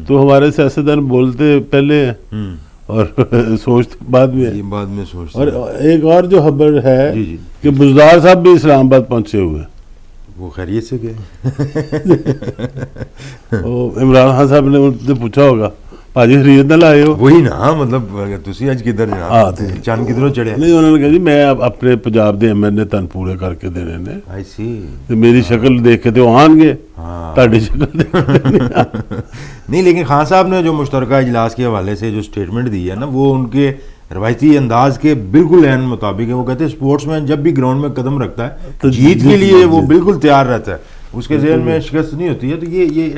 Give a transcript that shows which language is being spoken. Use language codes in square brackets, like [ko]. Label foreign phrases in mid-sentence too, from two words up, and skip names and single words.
[ur] تو ہمارے سیاستدان بولتے پہلے ہیں اور سوچتے بعد میں سوچتے. اور ایک اور جو خبر ہے کہ بزدار صاحب بھی اسلام آباد پہنچے ہوئے ہیں. وہ خیریت سے گئے. عمران خان صاحب نے ان سے پوچھا ہوگا [pa] ਭਾਜੀ ਖਰੀਦ ਨਾ ਲਾਏ ਹੋ. [ur] وہی نا مطلب [pa] ਤੁਸੀਂ ਅੱਜ ਕਿੱਧਰ ਹਾਂ, ਤੇ ਜਾਣਾ, ਚੰਨ ਕਿੱਧਰੋਂ ਚੜਿਆ. ਨਹੀਂ, ਉਹਨਾਂ ਨੇ ਕਿਹਾ ਜੀ ਮੈਂ ਆਪਣੇ ਪੰਜਾਬ ਦੇ ਐਮਐਲਏ ਤੁਹਾਨੂੰ ਪੂਰੇ ਕਰਕੇ ਦੇਣੇ ਨੇ, ਆਈ ਸੀ. ਤੇ ਮੇਰੀ ਸ਼ਕਲ ਦੇਖ ਕੇ ਤੇ ਉਹ ਆਣਗੇ, ہاں ਤੁਹਾਡੀ شکل دیکھ کے نہیں آنے. [ur] نہیں لیکن خان صاحب نے جو مشترکہ اجلاس کے حوالے سے جو اسٹیٹمنٹ دی ہے نا وہ ان کے روایتی انداز کے بالکل عین مطابق ہے. وہ کہتے ہیں اسپورٹس مین جب بھی گراؤنڈ میں قدم رکھتا ہے تو جیت کے لیے وہ بالکل تیار رہتا ہے, اس کے ذہن میں شکست نہیں ہوتی ہے. تو یہ